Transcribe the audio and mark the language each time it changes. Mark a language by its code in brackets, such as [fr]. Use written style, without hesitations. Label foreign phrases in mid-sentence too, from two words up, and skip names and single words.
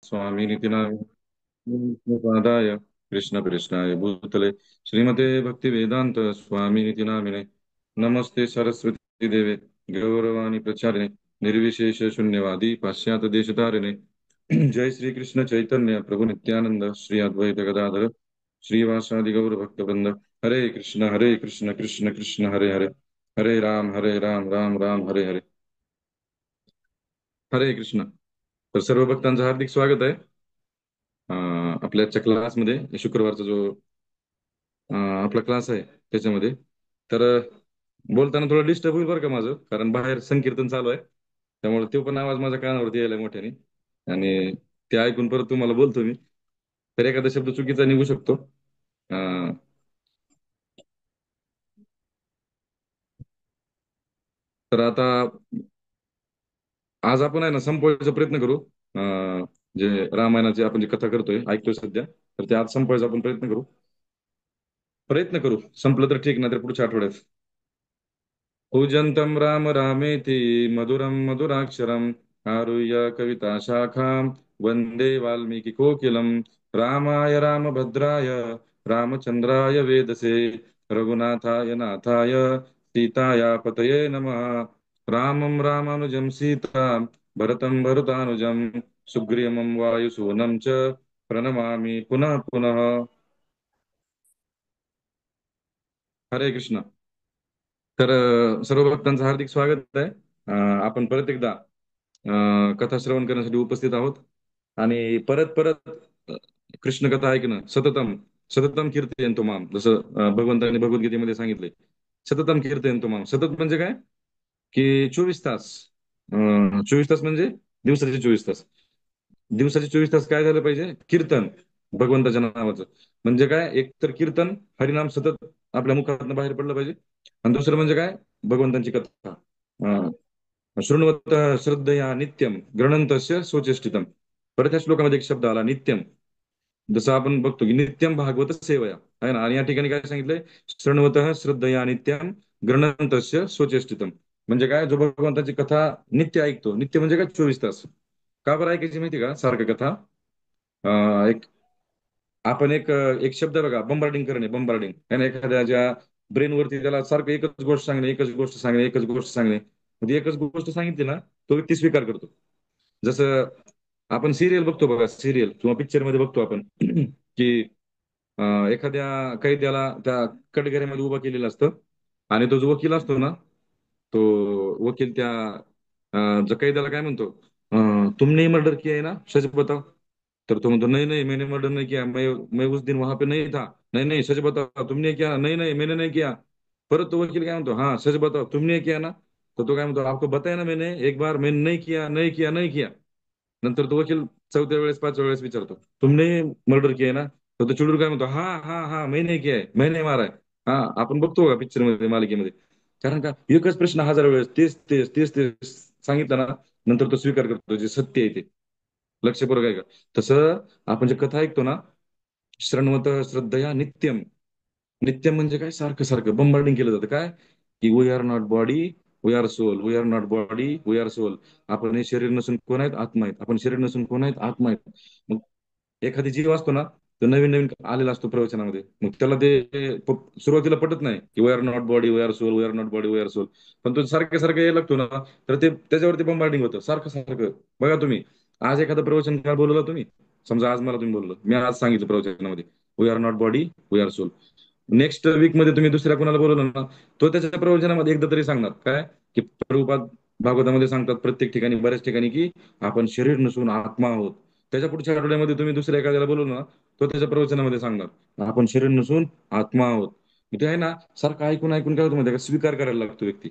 [sa] स्वामी नितिनाय कृष्ण कृष्णाय भूतले श्रीमते भक्ति वेदांत स्वामी निति नामिने नमस्ते सरस्वती देवे गौरवाणी प्रचारिणे निर्विशेष शून्यवादी पाश्चात्य देशतारिणे जय श्री कृष्ण चैतन्य प्रभु नित्यानंद श्री अद्वैत गदाधर श्रीवासादि गौर भक्तवृंद हरे कृष्ण कृष्ण कृष्ण हरे हरे हरे राम राम राम हरे हरे हरे कृष्ण. [mr] तर सर्व भक्तांचं हार्दिक स्वागत आहे आपल्या आजच्या क्लासमध्ये. शुक्रवारचा जो आपला क्लास आहे त्याच्यामध्ये. तर बोलताना थोडं डिस्टर्ब होईल बरं का माझं, कारण बाहेर संकीर्तन चालू आहे. त्यामुळे तो पण आवाज माझ्या कानावरती यायला मोठ्याने, आणि ते ऐकून परत तुम्हाला बोलतो मी, तर एखादा शब्द चुकीचा निघू शकतो. अं, तर आता आज आपण आहे ना संपवायचा प्रयत्न करू. जे रामायणाची आपण जी कथा करतोय ऐकतोय सध्या, तर ते आज संपवायचा आपण प्रयत्न करू. संपलं तर ठीक, नाही तर पुढच्या आठवड्यात. [sa] कूजन्तं राम रामेति मधुरं मधुराक्षरम् आरुह्य कविताशाखां वन्दे वाल्मीकिकोकिलं रामाय रामभद्राय रामचन्द्राय वेदसे रघुनाथाय नाथाय सीताया पतये नमः. रामं रामानुजं सीतां भरतं भरतानुजं सुग्रीवं वायुसूनं च प्रणमामि पुनः पुनः. हरे कृष्ण. [mr] तर सर्व भक्तांचं हार्दिक स्वागत आहे. आपण परत एकदा कथा श्रवण करण्यासाठी उपस्थित आहोत. आणि परत परत कृष्ण कथा ऐकणं [sa] सततम सततम कीर्तयंतो माम, [mr] जसं भगवंतांनी भगवद्गीतेमध्ये सांगितले. [sa] सततम कीर्तयंतो माम. [mr] सतत म्हणजे काय, की 24 तास. 24 तास म्हणजे दिवसाचे 24 तास. दिवसाचे 24 तास काय झालं पाहिजे, कीर्तन भगवंताच्या नावाचं. म्हणजे काय, एक तर कीर्तन हरिनाम सतत आपल्या मुखातनं बाहेर पडलं पाहिजे. आणि दुसरं म्हणजे काय, भगवंतांची कथा. [sa] शृण्वत श्रद्धया नित्यम गृणंतस्य सोचेष्टितम. [mr] परत त्या श्लोकामध्ये एक शब्द आला नित्यम. जसं आपण बघतो की [sa] नित्यम भागवत सेवया [mr] आहे ना, आणि या ठिकाणी काय सांगितलंय, [sa] शृण्वत श्रद्धया नित्यम गृणंतस्य सोचेष्टितम. [mr] म्हणजे काय, जो भगवंताची कथा नित्य ऐकतो. नित्य म्हणजे काय, 24 तास. का बरं ऐकायची माहिती का सारखं कथा. एक आपण एक शब्द आहे बघा, बंबार्डिंग करणे. बंबार्डिंग आहे ना, एखाद्याच्या ब्रेनवरती त्याला सारखं एकच गोष्ट सांगणे, एकच गोष्ट सांगणे, एकच गोष्ट सांगणे. म्हणजे एकच गोष्ट सांगितली ना, तो व्यक्ती स्वीकार करतो. जसं आपण सिरियल बघतो बघा, सिरियल किंवा पिक्चर मध्ये बघतो आपण की एखाद्या कैद्याला त्या कटघऱ्यामध्ये उभा केलेलं असतं. आणि तो जो वकील असतो ना, तो वकील त्या जो कैद्याला काय म्हणतो, [hi] तुमने मर्डर किया है ना, सच बताओ. [mr] तर तो म्हणतो, [hi] नहीं नहीं मैंने मर्डर नहीं किया, मैं उस दिन वहां पे नहीं था. नहीं नहीं सच बताओ तुमने किया, नहीं नहीं मैंने नहीं किया. [mr] परत तो वकील काय म्हणतो, [hi] हाँ सच बताओ तुमने किया ना. [mr] तर तो काय म्हणतो, [hi] आपको बताया ना मैंने एक बार, मैंने नहीं किया नहीं किया नहीं किया. [mr] नंतर तो वकील चौथ्या वेळेस पाचव्या वेळेस विचारतो, [hi] तुमने मर्डर किया ना. [mr] तर तो चिडून काय म्हणतो, [hi] हा हा हा मैंने किया है, मैंने मारा है. [mr] हा, आपण बघतो का पिक्चर मध्ये, मालिकेमध्ये. कारण का, एकच प्रश्न 1000 वेळेस तेच तेच तेच तेच सांगितलं ना, नंतर तो स्वीकार करतो जे सत्य आहे ते. लक्षपूर्वक आहे का. तसं आपण जे कथा ऐकतो ना, [sa] श्रृण्वत श्रद्धया नित्यम. [mr] नित्यम म्हणजे काय, सारखं सारखं बंबार्डिंग केलं जातं काय, की [en] we are not body, we are soul, we are not body, we are soul. [mr] आपण हे शरीर नसून कोण आहेत, आत्मा आहेत. आपण शरीर नसून कोण आहेत, आत्मा आहेत. मग एखादी जीव असतो ना, तो नवीन नवीन आलेला असतो प्रवचनामध्ये, मग त्याला ते सुरुवातीला पटत नाही की [en] we are not body, we are soul, we are not body, we are soul. [mr] पण तो सारखं सारखं यायला लागतो ना, तर ते त्याच्यावरती बंबार्डिंग होतं सारखं सारखं. बघा तुम्ही, आज एखादं प्रवचन काय बोलला तुम्ही, समजा आज मला तुम्ही बोललो, मी आज सांगितलं प्रवचनामध्ये [en] we are not body, we are soul. next week [mr] मध्ये तुम्ही दुसऱ्या कोणाला बोलवलं ना, तो त्याच्या प्रवचनामध्ये एकदा तरी सांगणार काय, की प्रभुपाद भागवतामध्ये सांगतात प्रत्येक ठिकाणी, बऱ्याच ठिकाणी, की आपण शरीर नसून आत्मा आहोत. त्याच्या पुढच्या आठवड्यामध्ये तुम्ही दुसऱ्या एखाद्याला बोलवलं ना, तो त्याच्या प्रवचनामध्ये सांगणार आपण शरीर नसून आत्मा आहोत. मग ते आहे ना, सारखं ऐकून ऐकून काय होतं माहिती आहे का, स्वीकार करायला लागतो व्यक्ती.